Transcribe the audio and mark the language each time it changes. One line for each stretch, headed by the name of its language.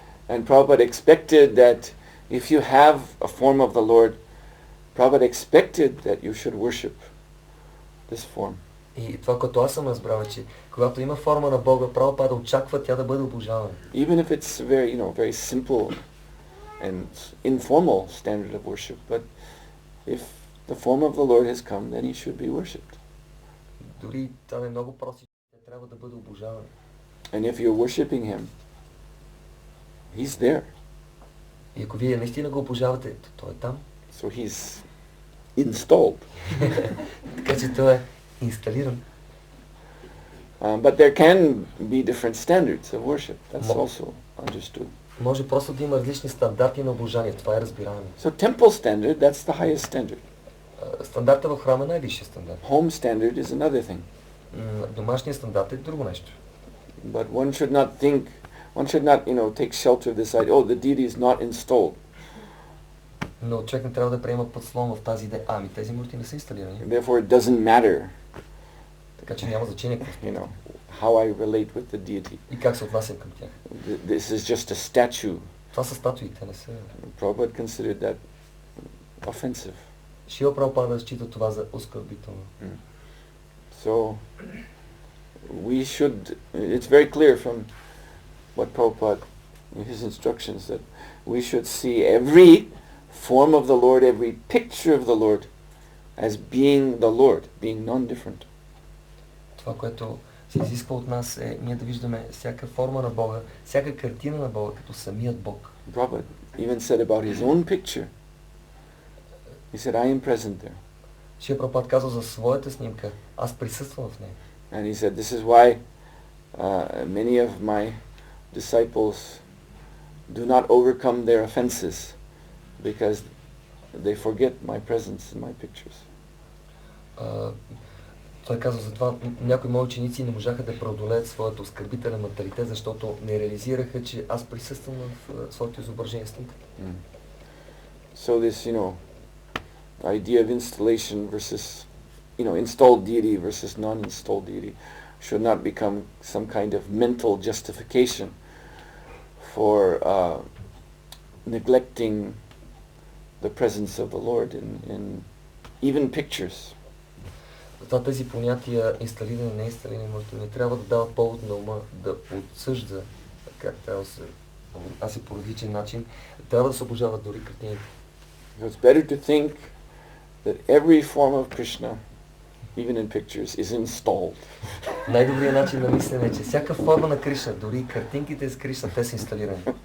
English: And Prabhupada expected that if you have a form of the Lord, Prabhupada expected that you should worship this form.
Bulgarian: И това, което аз съм разбрал, е, че когато има форма на Бога, Прабхупада очаква тя да бъде обожавана.
English: Even if it's very simple and informal standard of worship, but if the form of the Lord has come, then he should be worshipped.
Bulgarian: Дори това е много просто, тя трябва да бъде обожавана.
English: And if you're worshipping him, he's there.
Bulgarian: И ако вие наистина го обожавате, то той е там.
English: So he's installed.
Bulgarian: Така че той е инсталиран.
English: But there can be different standards of worship. That's also understood.
Bulgarian: Може просто да има различни стандарти на обожание. Това е разбираемо.
English: So temple standard, that's the highest standard.
Bulgarian: Стандарта в храма е най-висшия стандарт.
English: Home standard is another thing.
Bulgarian: Домашният стандарт е друго нещо.
English: But one should not take shelter of this idea, the deity is not installed.
Bulgarian: Но човек не трябва да приема подслон в тази идея. Ами тези мурти не са инсталирани.
English: Therefore it doesn't matter.
Bulgarian: Така че няма значение
English: how I relate with the deity.
Bulgarian: И как се отнасям към тях.
English: This is just a statue.
Bulgarian: Това са статуи, те не са.
English: Prabhupada considered that offensive.
Bulgarian: Шрила Прабхупада счита това за оскърбително.
English: So it's very clear from what Prabhupada, his instructions, that we should see every form of the Lord, every picture of the Lord as being the Lord, being non-different.
Bulgarian: Това, което се изисква от нас е ние да виждаме всяка форма на Бога, всяка картина на Бога като самият Бог.
English: Prabhupada even said about his own picture. He said, I am present there.
Bulgarian: Шрила Прабхупада казва за своята снимка, аз присъствам в нея.
English: And he said, this is why many of my disciples do not overcome their offenses, because they forget my presence in my pictures.
Bulgarian: Той казва за това, някои мои ученици не можаха да преодолеят своята оскърбителен менталитет, защото не реализираха, че аз присъствам в своето изображение снимка.
English: So this, idea of installation versus, installed deity versus non-installed deity should not become some kind of mental justification for neglecting the presence of the Lord in even pictures.
Bulgarian: Затова тези понятия инсталирани, неинсталирани, може да не трябва да дават повод на ума да отсъжда как трябва да се отнася по различен начин. Трябва да се обожават дори картините.
English: So it's better to think that every form of Krishna, even in pictures, is installed.
Bulgarian: Най-добрият начин на мислене е, че всяка форма на Кришна, дори картинките с Кришна, те са инсталирани.